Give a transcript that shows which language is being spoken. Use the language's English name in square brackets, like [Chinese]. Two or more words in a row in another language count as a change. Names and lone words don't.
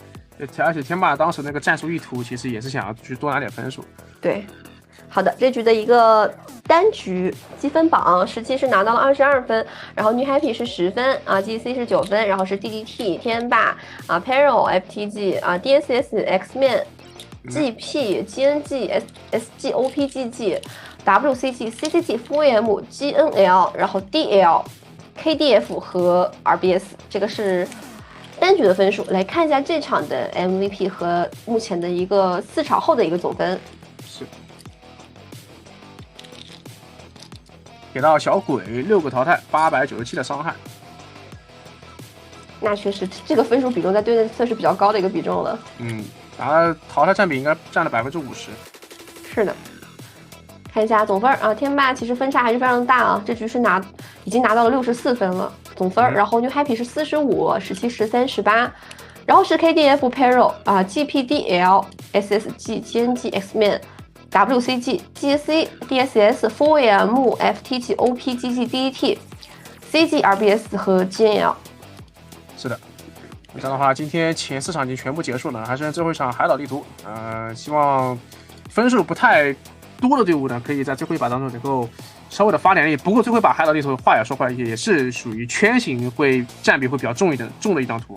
[Chinese] 而且天霸当时那个战术意图其实也是想要去多拿点分数。对，好的，这局的一个单局积分榜，17是拿到了22分，然后 New Happy 是10分啊 ，GC 是9分，然后是 DDT 天霸啊 ，Peril FTG 啊 ，DSS Xman、GP GNG SG OPGG WCG CCG FUM GNL，然后 DL KDF 和 RBS， 这个是单局的分数。来看一下这场的 MVP 和目前的一个4场后的一个总分。是给到小鬼6个淘汰，897的伤害。那确实，这个分数比重在队内算是比较高的一个比重了。他淘汰占比应该占了50%。是的。看一下总分啊，天霸其实分差还是非常大啊，这局是已经拿到了64分了总分，然后 New Happy 是45、17、13、18，然后是 KDF Peril 啊 ，GPDL SSG GNG Xman WCG GC DSS FOM FTG OPGG DET CG RBS 和 GNL。是的，这样的话，今天前4场已经全部结束了，还剩最后一场海岛地图。希望分数不太多的队伍呢，可以在最后一把当中能够稍微的发点力。不过最后一把海岛地图话也说回来，也是属于圈型会占比会比较重的一张图。